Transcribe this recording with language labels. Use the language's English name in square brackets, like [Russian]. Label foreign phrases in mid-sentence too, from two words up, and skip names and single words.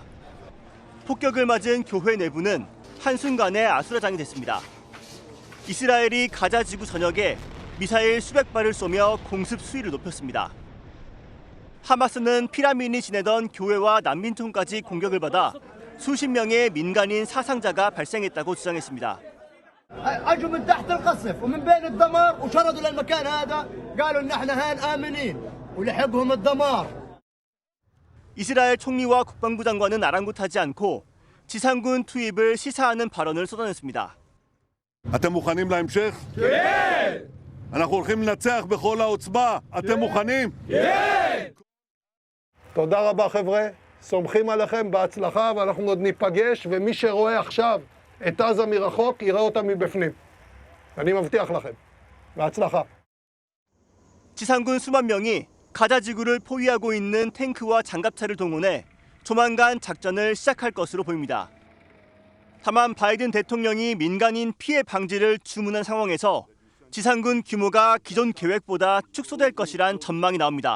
[Korean] 폭격을 맞은 교회 내부는 한순간에 아수라장이 됐습니다. 이스라엘이 가자 지구 전역에 미사일 수백 발을 쏘며 공습 수위를 높였습니다. 하마스는 피라민이 지내던 교회와 난민촌까지 공격을 받아 수십 명의 민간인 사상자가 발생했다고 주장했습니다. [Arabic] اجوا من تحت القصف ومن بين الدمار وشردوا للمكان هذا قالوا ان احنا هان امنين ولحقهم الدمار. [Korean] 이스라엘 총리와 국방부 장관은 아랑곳하지 않고 지상군 투입을 시사하는 발언을 쏟아냈습니다. [Hebrew] אתם מוכנים להמשך? כן! אנחנו הולכים לנצח בכל העוצמה. אתם מוכנים? כן! תודה רבה חבר'ה, סומכים עליכם בהצלחה ואנחנו עוד ניפגש ומי שרואה עכשיו את עזה מרחוק יראה אותה מבפנים. אני מבטיח לכם. בהצלחה. [Korean] 지상군 수만 명이 가자 지구를 포위하고 있는 탱크와 장갑차를 동원해 조만간 작전을 시작할 것으로 보입니다. 다만 바이든 대통령이 민간인 피해 방지를 주문한 상황에서 지상군 규모가 기존 계획보다 축소될 것이란 전망이 나옵니다.